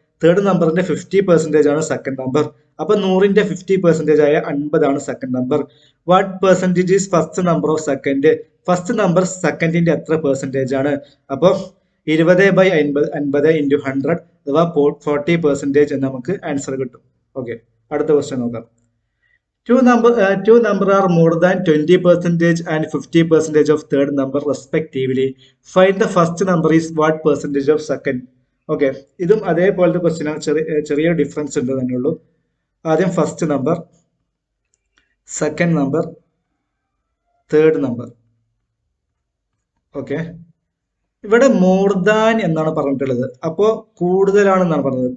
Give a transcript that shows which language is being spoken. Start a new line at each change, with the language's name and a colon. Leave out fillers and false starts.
Malayalam: Third നമ്പറിന്റെ 50% ആണ് second number. അപ്പൊ 100ന്റെ 50% ആയ 50 ആണ് second number.
English: What percentage is first number of second?
Malayalam: First number സെക്കൻഡിന്റെ എത്ര പെർസെന്റേജ് ആണ്? അപ്പൊ 20/50 ഇൻറ്റു 100 അഥവാ 40% എന്ന് നമുക്ക് ആൻസർ കിട്ടും. ഓക്കെ. അടുത്ത ക്വസ്റ്റ്യൻ നോക്കാം.
English: Two number are more than 20% and 50% of third number respectively. Find the first number is what percentage of second.
Malayalam: Okay, ഇതും അതേപോലത്തെ ക്വസ്റ്റ്യൻ ആണ്. ചെറിയ ഡിഫറൻസ് ഉണ്ട് തന്നെ ഉള്ളൂ. ആദ്യം first number, second number, third number. Okay, ഇവിടെ മോർ ദാൻ എന്നാണ് പറഞ്ഞിട്ടുള്ളത്, അപ്പോൾ കൂടുതലാണെന്നാണ് പറഞ്ഞത്.